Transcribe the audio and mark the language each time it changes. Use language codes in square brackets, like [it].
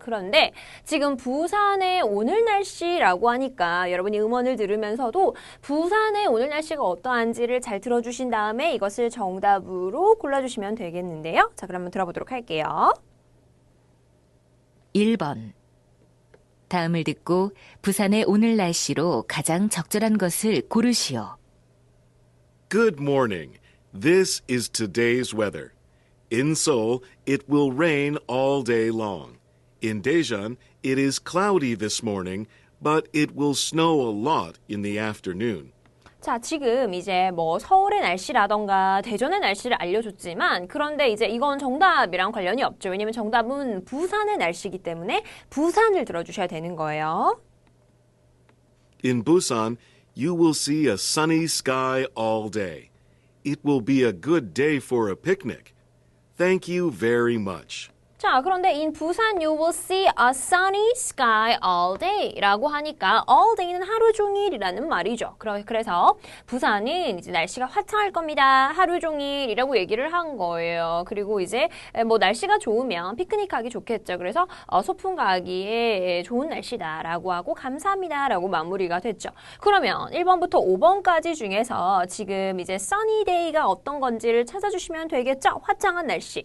[ko] 그런데 지금 부산의 오늘 날씨라고 하니까 여러분이 음원을 들으면서도 부산의 오늘 날씨가 어떠한지를 잘 들어주신 다음에 이것을 정답으로 골라주시면 되겠는데요. 자, 그러면 들어보도록 할게요. 1번. 다음을 듣고 부산의 오늘 날씨로 가장 적절한 것을 고르시오. [en] Good morning. This is today's weather. In Seoul, it will rain all day long. In Daejeon, it is cloudy this morning, but it will snow a lot in the afternoon. [ko] 자, 지금 이제 뭐 서울의 날씨라던가 대전의 날씨를 알려줬지만 그런데 이제 이건 정답이랑 관련이 없죠. 왜냐면 정답은 부산의 날씨이기 때문에 부산을 들어주셔야 되는 거예요. [en] In Busan, you will see a sunny sky all day. It will be a good day for a picnic. Thank you very much. [ko] 자, 그런데 in 부산 [en] you will see a sunny sky all day [ko] 라고 하니까 [en] all day [ko] 는 하루 종일이라는 말이죠. 그래서 부산은 이제 날씨가 화창할 겁니다. 하루 종일이라고 얘기를 한 거예요. 그리고 이제 뭐 날씨가 좋으면 피크닉 가기 좋겠죠. 그래서 소풍 가기에 좋은 날씨다라고 하고 감사합니다라고 마무리가 됐죠. 그러면 1번부터 5번까지 중에서 지금 이제 sunny day가 어떤 건지를 찾아주시면 되겠죠. 화창한 날씨.